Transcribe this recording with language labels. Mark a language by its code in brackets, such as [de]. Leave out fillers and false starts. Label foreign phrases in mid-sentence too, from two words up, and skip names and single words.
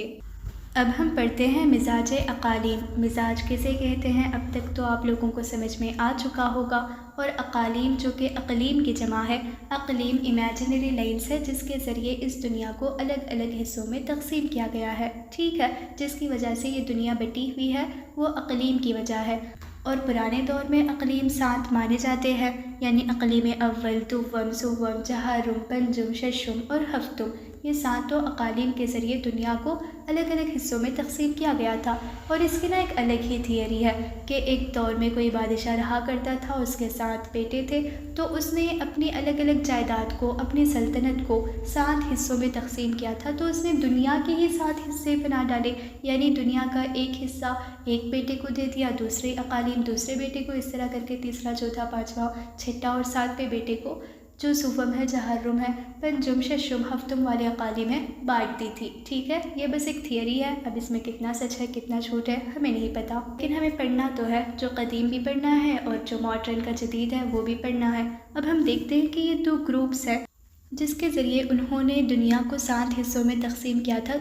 [ur] اب ہم پڑھتے ہیں مزاج اقالیم۔ مزاج کسے کہتے ہیں اب تک تو آپ لوگوں کو سمجھ میں آ چکا ہوگا، اور اقالیم جو کہ اقلیم کی جمع ہے، اقلیم [en] imaginary lines [ur] ہے جس کے ذریعے اس دنیا کو الگ الگ حصوں میں تقسیم کیا گیا ہے، ٹھیک ہے، جس کی وجہ سے یہ دنیا بٹی ہوئی ہے، وہ اقلیم کی وجہ ہے۔ اور پرانے دور میں اقلیم 7 مانے جاتے ہیں، یعنی اقلیم اول، دوم، سوم، چہارم، پنجم، ششم اور ہفتم۔ یہ 7 اقالیم کے ذریعے دنیا کو الگ الگ حصوں میں تقسیم کیا گیا تھا۔ اور اس کی ایک الگ ہی تھیوری ہے کہ ایک دور میں کوئی بادشاہ رہا کرتا تھا، اس کے 7 بیٹے تھے، تو اس نے اپنی الگ الگ جائیداد کو، اپنی سلطنت کو 7 حصوں میں تقسیم کیا تھا۔ تو اس نے دنیا کے ہی 7 حصے بنا ڈالے، یعنی دنیا کا ایک حصہ ایک بیٹے کو دے دیا، دوسرے اقالیم دوسرے بیٹے کو، اس طرح کر کے تیسرا، چوتھا، پانچواں، چھٹا اور 7ویں بیٹے کو، جو سوم ہے، چہارم ہے، پنجم، ششم، ہفتم والے اقالیم ہیں، بانٹ دی تھی۔ ٹھیک ہے، یہ بس ایک تھیوری ہے، اب اس میں کتنا سچ ہے کتنا جھوٹ ہے ہمیں نہیں پتہ، لیکن ہمیں پڑھنا تو ہے، جو قدیم بھی پڑھنا ہے اور جو ماڈرن کا جدید ہے وہ بھی پڑھنا ہے۔ اب ہم دیکھتے ہیں کہ یہ 2 گروپس ہیں جس کے ذریعے انہوں نے دنیا کو 7 حصوں میں تقسیم کیا تھا۔